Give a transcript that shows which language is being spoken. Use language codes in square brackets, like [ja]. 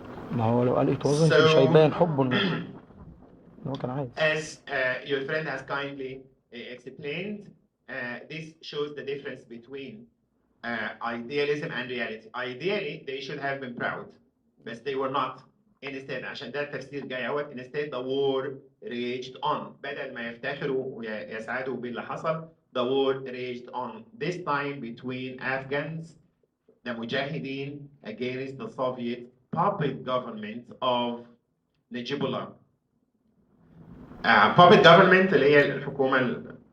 [ar] ما هو لو قال [en] it wasn't [ar] مش هيبان حبه إن هو كان عايز. [en] As your friend has kindly explained, this shows the difference between idealism and reality. Ideally, they should have been proud, but they were not. [ar] Instead, عشان ده التفسير جاي اهوت. [en] Instead, the war raged on. [ar] بدل ما يفتخروا ويسعدوا باللي حصل, [en] the war raged on. This time between Afghans, the Mujahideen, against the Soviet puppet government of Najibullah. Puppet government [ar] اللي هي الحكومة